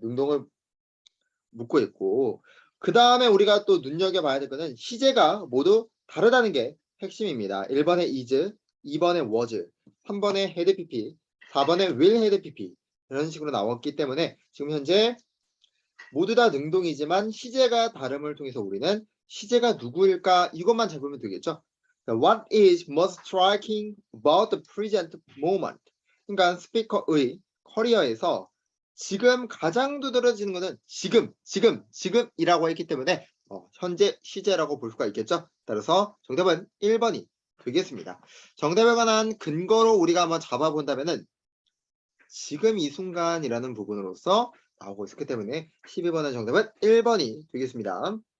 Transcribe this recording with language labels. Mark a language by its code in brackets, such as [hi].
[ko] 능동을 묻고 있고 그 다음에 우리가 또 눈여겨봐야 될 거는 시제가 모두 다르다는 게 핵심입니다. 1번에 is, 2번에 was, 3번에 had pp, 4번에 will had pp 이런 식으로 나왔기 때문에 지금 현재 모두 다 능동이지만 시제가 다름을 통해서 우리는 시제가 누구일까 이것만 잡으면 되겠죠. [en] What is most striking about the present moment? [ko] 그러니까 스피커의 커리어에서 지금 가장 두드러지는 것은 지금이라고 했기 때문에 현재 시제라고 볼 수가 있겠죠. 따라서 정답은 1번이 되겠습니다. 정답에 관한 근거로 우리가 한번 잡아본다면은 지금 이 순간이라는 부분으로서 나오고 있었기 때문에 12번의 정답은 1번이 되겠습니다.